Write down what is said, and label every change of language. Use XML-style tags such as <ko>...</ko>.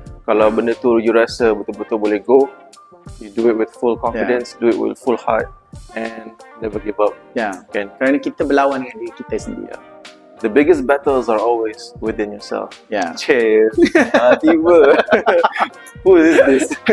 <ms>Kalau benda tu you rasa betul-betul boleh</ms> <en>go, you do it with full confidence, do it with full heart, and never give up.</en> <ms>Kan? Kerana kita berlawan dengan diri kita sendiri.</ms> <en>The biggest battles are always within yourself. Chill. Tiba. Who is this?</en>